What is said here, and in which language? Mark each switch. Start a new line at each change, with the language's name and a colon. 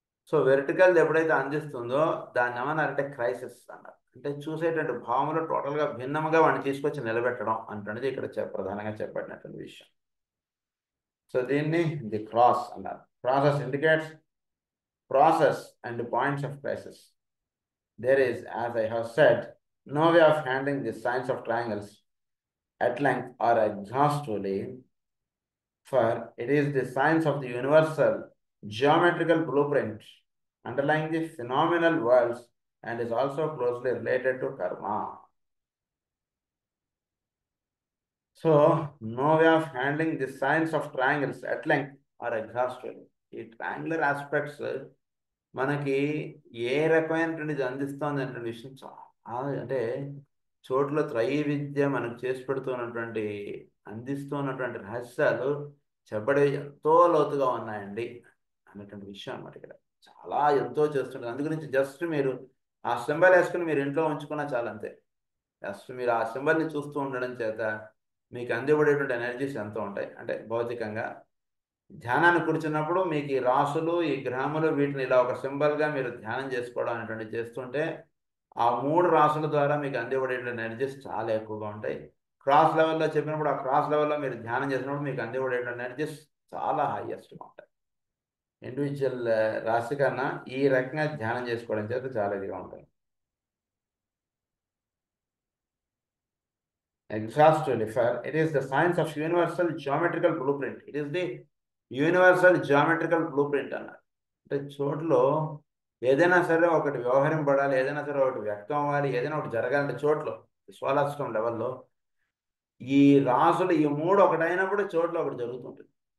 Telugu: So vertical ఎప్పుడైతే అందిస్తుందో దాన్ని ఏమన్నారంటే క్రైసిస్ అన్నారు. అంటే చూసేటువంటి భావములు టోటల్గా భిన్నముగా వాడిని తీసుకొచ్చి నిలబెట్టడం అంటున్నది ఇక్కడ ప్రధానంగా చెప్పబడినటువంటి విషయం.
English: so
Telugu: దీన్ని
English: the cross
Telugu: అన్నారు.
English: Process indicates process and points of crisis. There is, as I have said, no way of handling the science of triangles at length or exhaustively, for it is the science of the universal geometrical blueprint underlying the phenomenal worlds and is also closely related to karma. So, no way of handling the science of triangles at length or exhaustively.
Telugu: ఈ triangular aspects మనకి ఏ రకమైనటువంటిది అందిస్తుంది అనే విషయం చాలా, అంటే చోట్ల త్రైవిద్య మనకు చేసి పెడుతున్నటువంటి అందిస్తున్నటువంటి రహస్యాలు చెప్పడే ఎంతో లోతుగా ఉన్నాయండి అన్నటువంటి విషయం అన్నమాట. ఇక్కడ చాలా ఎంతో చేస్తుంటారు. అందు గురించి జస్ట్ మీరు ఆ సింబల్ వేసుకుని మీరు ఇంట్లో ఉంచుకున్నా చాలా, అంతే. జస్ట్ మీరు ఆ సింబల్ని చూస్తూ ఉండడం చేత మీకు అందిబడేటువంటి ఎనర్జీస్ ఎంతో ఉంటాయి. అంటే భౌతికంగా ధ్యానాన్ని కూర్చున్నప్పుడు మీకు ఈ రాసులు ఈ గ్రహములు వీటిని ఇలా ఒక సింబల్గా మీరు ధ్యానం చేసుకోవడం అనేటువంటి చేస్తుంటే ఆ 3 రాసుల ద్వారా మీకు అందిబడేటువంటి ఎనర్జీస్ చాలా ఎక్కువగా ఉంటాయి. క్రాస్ లెవెల్లో చెప్పినప్పుడు ఆ క్రాస్ లెవెల్లో మీరు ధ్యానం చేసినప్పుడు మీకు అందిబడేటువంటి ఎనర్జీస్ చాలా హైయెస్ట్గా ఉంటాయి. ఇండివిజువల్ రాశి కన్నా ఈ రకంగా ధ్యానం చేసుకోవడం చేత చాలా ఇదిగా ఉంటాయి.
English: Exhaustively, for it is the science of universal geometrical blueprint. It is the universal geometrical blueprint
Telugu: అన్నారు. అంటే చోట్లో ఏదైనా సరే ఒకటి వ్యవహరింపడాలి, ఏదైనా సరే ఒకటి వ్యక్తం అవ్వాలి, ఏదైనా ఒకటి జరగాలంటే చోట్లో సోలార్ సిస్టమ్ లెవెల్లో ఈ రాసులు ఈ 3 ఒకటైనప్పుడు చోట్లో ఒకటి జరుగుతుంటుంది.